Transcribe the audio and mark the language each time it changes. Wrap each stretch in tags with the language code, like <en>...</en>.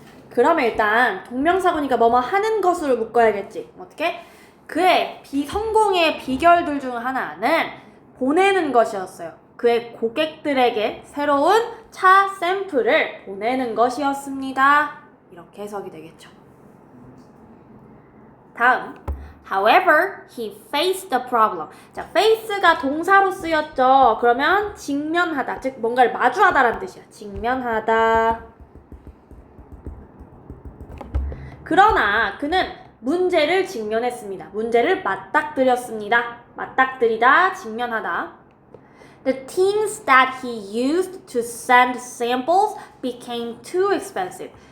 <ko>그러면 일단 동명사구니까 뭐뭐 하는 것으로 묶어야겠지. 어떻게? 그의 성공의 비결들 중 하나는 보내는 것이었어요. 그의 고객들에게 새로운 차 샘플을 보내는 것이었습니다. 이렇게 해석이 되겠죠. 다음,</ko> <en>however, he faced the problem.</en> <ko>자, face가 동사로 쓰였죠. 그러면 직면하다, 즉 뭔가를 마주하다라는 뜻이야. 직면하다. 그러나 그는 문제를 직면했습니다. 문제를 맞닥뜨렸습니다. 맞닥뜨리다, 직면하다.</ko> <en>The tins that he used to send samples became too expensive.</en>